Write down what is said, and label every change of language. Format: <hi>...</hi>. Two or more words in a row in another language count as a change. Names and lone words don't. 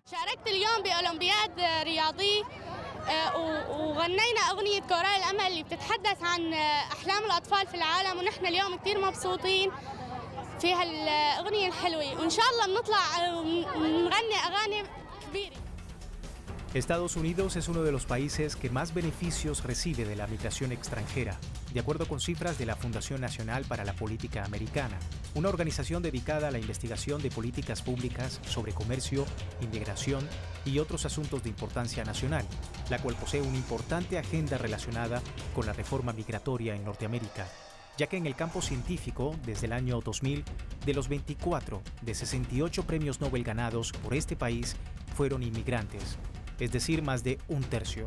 <ar>شاركت اليوم بأولمبياد رياضي وغنينا أغنية كوراء الأمل اللي بتتحدث عن أحلام الأطفال في العالم، ونحن اليوم كتير مبسوطين في هالأغنية الحلوة، وإن شاء الله بنطلع ونغني أغاني كبيرة.</ar> <es>Estados Unidos es uno de los países que más beneficios recibe de la migración extranjera, de acuerdo con cifras de la Fundación Nacional para la Política Americana, una organización dedicada a la investigación de políticas públicas sobre comercio, inmigración y otros asuntos de importancia nacional, la cual posee una importante agenda relacionada con la reforma migratoria en Norteamérica, ya que en el campo científico, desde el año 2000, de los 24 de 68 premios Nobel ganados por este país fueron inmigrantes, es decir, más de un tercio.</es>